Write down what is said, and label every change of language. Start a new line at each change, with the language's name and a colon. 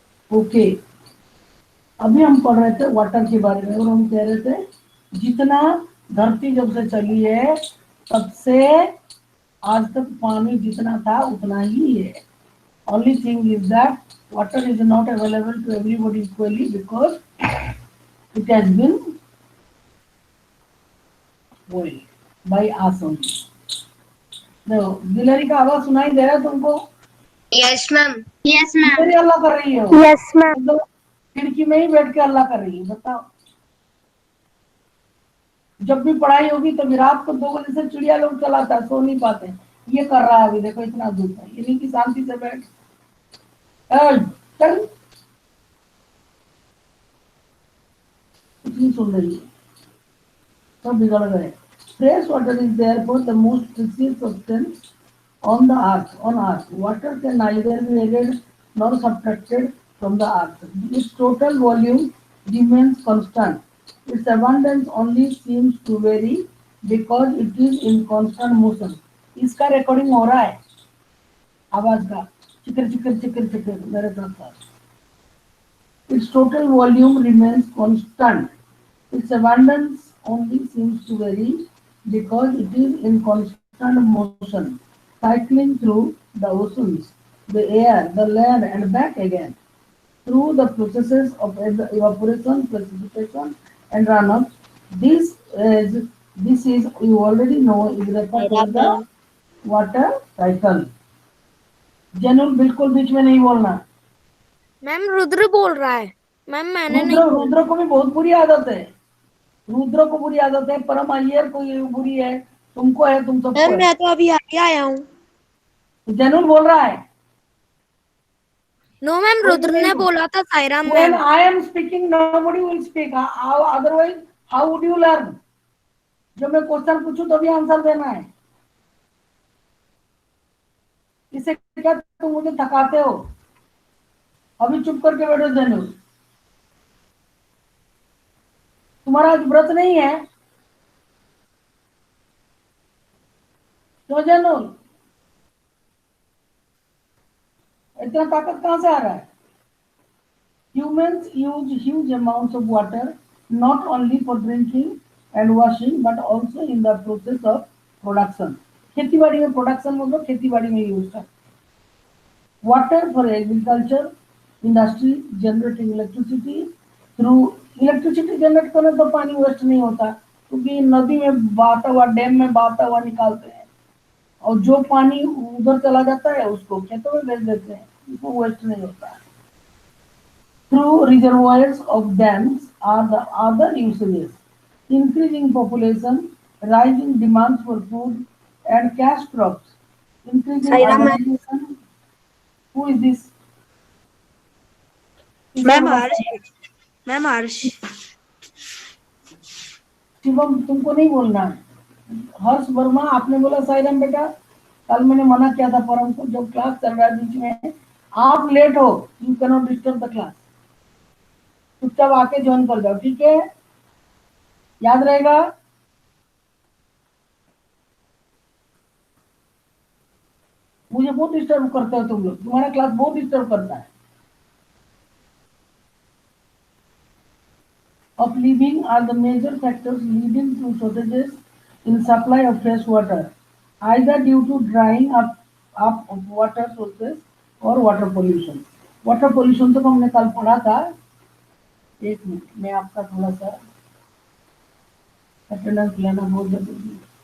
Hindi: Okay, अभी हम पढ़ रहे थे वाटर के बारे में और हम कह रहे थे जितना धरती जब से चली है तब से आज तक पानी जितना था उतना ही है।
English: Only thing is that water is not available to everybody equally because it has been boiled by us only.
Hindi: देखो गिलहरी का आवाज सुनाई दे रहा है तुमको?
English: Yes ma'am. Yes
Hindi: गिलहरी अल्लाह कर रही है?
English: Yes ma'am.
Hindi: मतलब खिड़की में ही बैठ के अल्लाह कर रही है। बताओ, जब भी पढ़ाई होगी तो रात को 2 बजे से चिड़िया लोग चलाता है, सो नहीं पाते। ये कर रहा है अभी, देखो इतना धूप है, ये नहीं कि शांति से बैठ। चल, कुछ नहीं सुन रही है, सब बिगड़ गए।
English: Fresh water is therefore the most precious substance on the earth. On earth, water can neither be added nor subtracted from the earth. Its total volume remains constant. Its abundance only seems to vary because it is in constant motion.
Hindi: इसका recording हो रहा है आवाज का, चिकर चिकर चिकर चिकर मेरे साथ।
English: Its total volume remains constant. Its abundance only seems to vary because it is in constant motion, cycling through the oceans, the air, the land, and back again. Through the processes of evaporation, precipitation, and runoff, this is you already know is referred to as the water cycle.
Hindi: जनूल बिल्कुल बीच में नहीं बोलना। Ma'am Rudra बोल रहा है। Ma'am मैंने नहीं बोला। रुद्र को भी बहुत बुरी आदत है। रुद्र को बुरी आदत है, परम अय्यर को ये बुरी है, तुमको है, तुम सबको है। मैं तो अभी आगे आया हूँ। जनूल बोल रहा है। नो मैम, रुद्र ने बोला था Sairam
English: When
Hindi: ma'am.
English: I am speaking, nobody will speak. Otherwise, how would you learn?
Hindi: जब मैं क्वेश्चन पूछूं तभी आंसर देना है। इससे क्या तुम मुझे थकाते हो? अभी चुप करके बैठो जनूल। तुम्हारा आज व्रत नहीं है क्यों जनूल? इतना ताकत कहां से आ रहा है?
English: Humans use huge amounts of water not only for drinking and washing but also in the process of production.
Hindi: खेतीबाड़ी में प्रोडक्शन मतलब खेतीबाड़ी में यूज करते हैं।
English: Water for agriculture, industry, generating electricity through electricity generate
Hindi: करने तो पानी वेस्ट नहीं होता क्योंकि नदी में बहता हुआ, डैम में बहता हुआ निकालते हैं और जो पानी उधर चला जाता है उसको खेतों में भेज देते हैं, उसको वेस्ट नहीं होता है।
English: Through reservoirs of dams are the other usages: increasing population, rising demands for food and cash crops, increasing urbanization. Who is this?
Hindi: Ma'am Harsh. Ma'am हर्ष। शिवम, तुमको नहीं बोलना है। हर्ष वर्मा, आपने बोला साईराम बेटा। कल मैंने मना किया था परम को, जब क्लास चल रहा है बीच में आप लेट हो,
English: You can not disturb the class.
Hindi: चुपचाप आके ज्वाइन कर जाओ, ठीक है? याद रहेगा? मुझे बहुत डिस्टर्ब करते हो तुम लोग, तुम्हारा क्लास बहुत डिस्टर्ब करता है।
English: Of living are the major factors leading to shortages in supply of fresh water, either due to drying up of water sources or water pollution.
Hindi: Water pollution तो हमने कल पढ़ा था। एक मिनट, मैं आपका थोड़ा सा अटेंडेंस लेना बहुत जरूरी है।